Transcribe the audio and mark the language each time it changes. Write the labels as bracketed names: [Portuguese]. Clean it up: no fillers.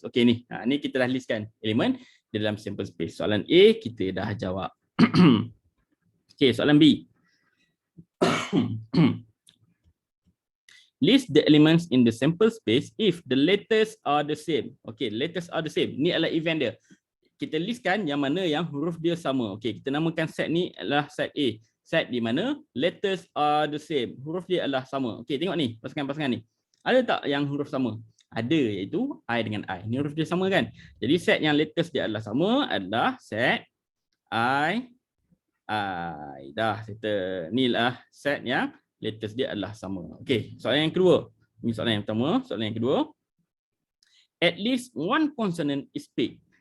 [Malay] Okey ni. Ni kita dah listkan elemen di dalam sample space. Soalan A kita dah jawab. Okey, soalan B. [English] List the elements in the sample space if the letters are the same. Okey, letters are the same. [Malay] Ni adalah event dia. Kita listkan yang mana yang huruf dia sama. Okey, kita namakan set ni adalah set A. set di mana [English] letters are the same. [Malay] Huruf dia adalah sama. Okey, tengok ni, pasangan-pasangan ni. Ada tak yang huruf sama? Ada, iaitu I dengan I. Ni huruf dia sama kan? Jadi set yang letters dia adalah sama adalah set I. Dah settle. Inilah set yang letters dia adalah sama. Okey, soalan yang kedua. Ini soalan yang pertama, soalan yang kedua. [English] At least one consonant is picked.